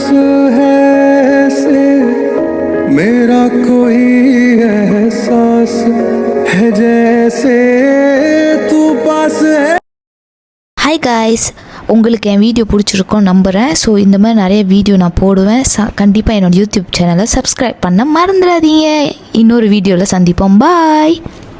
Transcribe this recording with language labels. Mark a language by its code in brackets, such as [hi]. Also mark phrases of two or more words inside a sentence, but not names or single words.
[hi] है ऐसे मेरा कोई एहसास है जैसे तू पास है. [en] hi guys, [ta] உங்களுக்கு என் வீடியோ பிடிச்சிருக்கோம் நம்புகிறேன். ஸோ இந்த மாதிரி நிறைய வீடியோ நான் போடுவேன். கண்டிப்பாக என்னோடய யூடியூப் சேனலை சப்ஸ்கிரைப் பண்ண மறந்துடாதீங்க. இன்னொரு வீடியோவில் சந்திப்போம். பாய்.